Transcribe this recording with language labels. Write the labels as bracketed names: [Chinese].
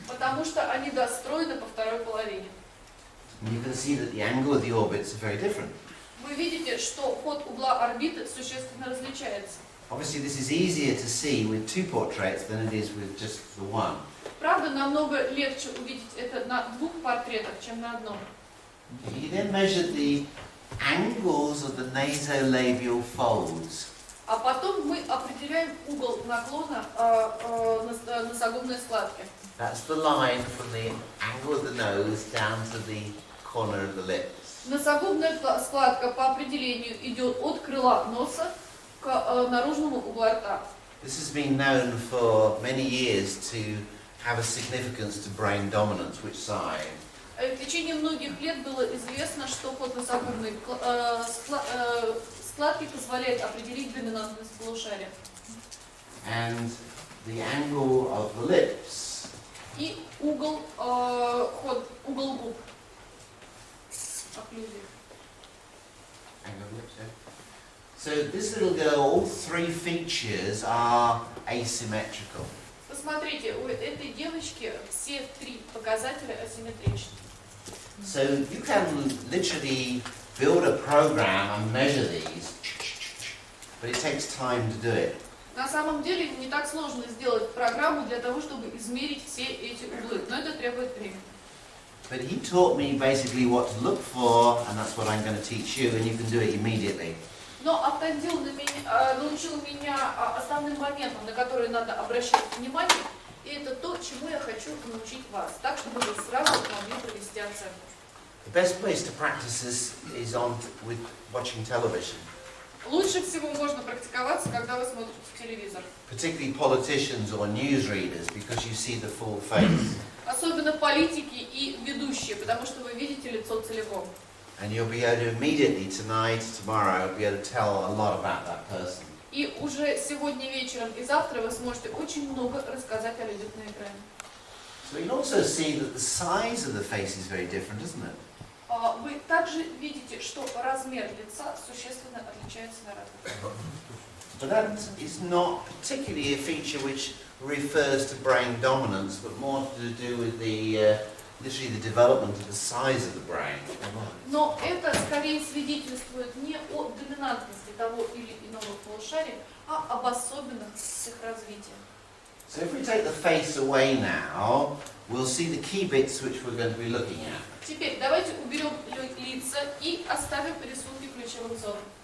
[Russian] Потому что они достроены по второй половине. [English] And you can see that the angle of the orbits are very different. [Russian] Вы видите, что ход угла орбиты существенно различается. [English] Obviously, this is easier to see with two portraits than it is with just the one. [Russian] Правда, намного легче увидеть это на двух портретах, чем на одном. [English] You then measure the angles of the nasolabial folds. [Russian] А потом мы определяем угол наклона носогубной складки. [English] That's the line from the angle of the nose down to the corner of the lips. [Russian] Носогубная складка по определению идет от крыла носа к наружному углу рта. [English] This has been known for many years to have a significance to brain dominance, which side. [Russian] В течение многих лет было известно, что ход носогубной складки позволяет определить доминантность полушария. [English] And the angle of the lips [Russian] И угол губ. Окклюзия. [English] angle of lips, yeah. So this little girl, all three features are asymmetrical. [Russian] Посмотрите, у этой девочки все три показателя асимметричны. [English] So you can literally build a program and measure these, but it takes time to do it. [Russian] На самом деле не так сложно сделать программу для того, чтобы измерить все эти углы, но это требует времени. [English] But he taught me basically what to look for, and that's what I'm going to teach you, and you can do it immediately. [Russian] Но Автандил научил меня основным моментам, на которые надо обращать внимание, и это то, чему я хочу научить вас, так, чтобы вы сразу могли провести оценку. [English] The best place to practice this is with watching television. [Russian] Лучше всего можно практиковаться, когда вы смотрите телевизор. [English] Particularly politicians or newsreaders, because you see the full face. [Russian] Особенно политики и ведущие, потому что вы видите лицо целиком. [English] And you'll be able to immediately, tonight, tomorrow, be able to tell a lot about that person. [Russian] И уже сегодня вечером и завтра вы сможете очень много рассказать о людях на экране. [English] So you can also see that the size of the face is very different, isn't it? [Russian] Вы также видите, что размер лица существенно отличается на разных. [English] But that is not particularly a feature which refers to brain dominance, but more to do with literally the development of the size of the brain. [Russian] Но это скорее свидетельствует не о доминантности того или иного полушария, а об особенностях развития. [English] So if we take the face away now, we'll see the key bits which we're going to be looking at. [Russian] Теперь давайте уберем лица и оставим рисунки ключевых зон.